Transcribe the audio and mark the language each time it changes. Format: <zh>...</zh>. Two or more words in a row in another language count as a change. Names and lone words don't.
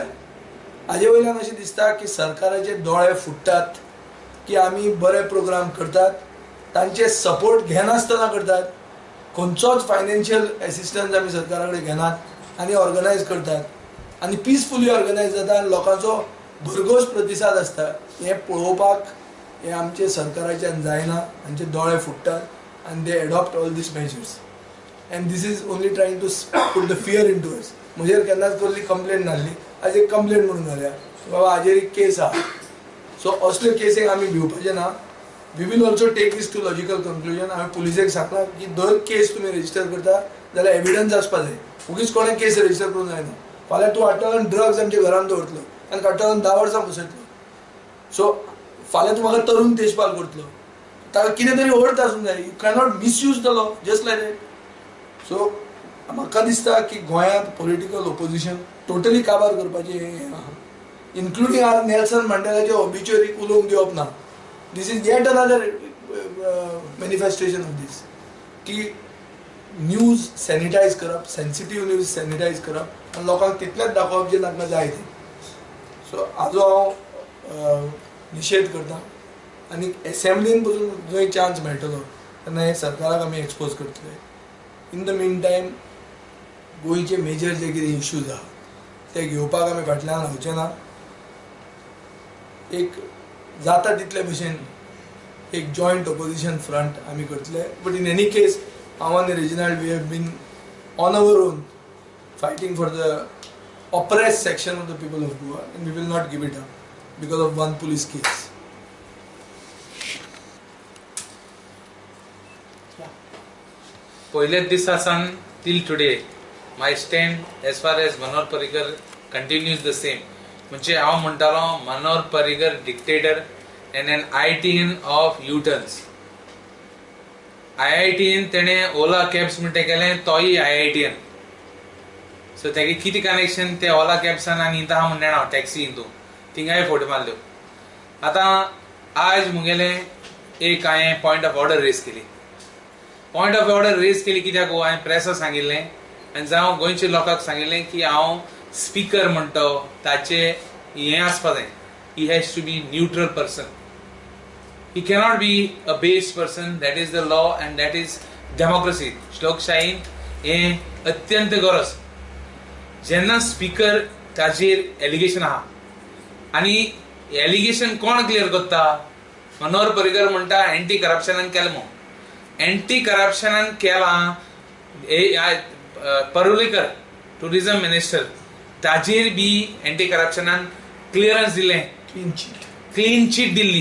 <kok>हाजे वयल्यान अशें दिसता की सरकाराचे दोळे फुट्टात की आमी बरे प्रोग्राम करतात, तांचे सपोर्ट घेनासतना करतात, खंयचोच</kok> <en>financial assistance</en> <kok>आमी सरकारा कडेन घेनात आनी ऑर्गनायज करतात आनी</kok> <en>peacefully organise</en> <kok>जाता आनी लोकांचो भरघोस प्रतिसाद आसता. हें पळोवपाक हें आमचे सरकाराच्यान जायना. तांचे दोळे फुट्टात आनी</kok> <en>they adopt all these measures and this is only trying to put the fear into us.</en> <kok>म्हजेर केन्नाच कसली कंप्लेंट नासली, आज एक कंप्लेंट म्हणून घाल्या बाबा हाजेर एक केस आहा.</kok> <en>सो</en> <kok>असले केसेक आमी भिवपाचें ना.</kok> <en>we will also take this to logical conclusion.</en> <kok>हांवें पुलिसेक सांगलां की दर केस तुमी रेजिस्टर करता जाल्यार एविडन्स आसपा जाय. उगीच कोणें केस रेजिस्टर करूंक जायना. फाल्यां तूं हाडटलो ड्रग्स आमच्या घरान दवरतलो आनी काडटलो 10 वर्सां बसयतलो. सो फाल्यां तूं म्हाका तरुण तेजपाल करतलो, ताका कितें तरी अर्थ आसूंक जाय.</kok> <en>you cannot misuse the law just like that. सो</en> <kok>म्हाका दिसता की गोंयांत</kok> <en>political opposition totally</en> <kok>काबार करपाचें हें आहा.</kok> <en>including our</en> <kok>नेल्सन मंडेलाचे ऑबिच्युअरीक उलोवंक दिवप ना.</kok> <en>this is yet another manifestation of this</en> <kok>की न्यूज सॅनिटायज करप, सेन्सिटीव न्यूज सॅनिटायज करप आनी लोकांक तितलेंच दाखोवप जें तांकां जाय तें. सो हाजो हांव निशेध करता आनी एसेंब्लीन पसून जंय चान्स मेळटलो तेन्ना हे सरकाराक आमी एक्सपोज करतले.</kok> <en>in the meantime</en> <kok>गोंयचे मेजर जे कितें इश्यूज आहा ते घेवपाक आमी फाटल्यान रावचे ना. एक जाता तितले भशेन एक</kok> <en>joint opposition front</en> <kok>आमी करतले.</kok> <en>but in any case</en> <kok>हांव आनी</kok> <en>रेजिनाल्ड we have been on our own fighting for the oppress section of the people of Goa and we will not give it up because of one police case.</en> <kok>पहिलेच दिसासान</kok> <en>till today my stand as far as Manohar Parrikar continues the same.</en> <kok>म्हणजे हांव म्हणटालो</kok> <en>मनोहर पर्रीकर dictator and an IITian of U-turns.</en> <kok>IITian तेणें ओला कॅब्स म्हणटे केलें तोय IITian. सो तेगे कितें कनेक्शन ते ओला कॅब्सान आनी इंता हांव म्हणना टॅक्सी इंतू थिंगाय फोटो मारल्यो. आतां आज मुगेलें एक हांवें</kok> <en>point of order</en> <kok>रेज केली.</kok> <en>point of order</en> <kok>रेज केली कित्याक हांवें प्रेसाक सांगिल्लें आनी जावं गोंयच्या लोकांक सांगिल्लें की हांव स्पीकर म्हणतो ताचे हें आसपा जाय.</kok> <en>he has to be neutral person. he cannot be a based person. that is the law and that is democracy.</en> <kok>लोकशायेन हें अत्यंत गरज. जेन्ना स्पीकर ताचेर एलिगेशन आहा आनी एलिगेशन कोण क्लियर करता? मनोहर पर्रीकर म्हणटा</kok> <en>anti corruptionan</en> <kok>केलें म्हणून.</kok> <en>anti corruptionan</en> <kok>केलां पर्रीकर</kok> <en>tourism minister</en> <kok>ताजेर बी</kok> <en>anti corruptionan</en> <kok>क्लियरन्स दिलें,</kok> <en>clean chit</en> <kok>दिल्ली.</kok>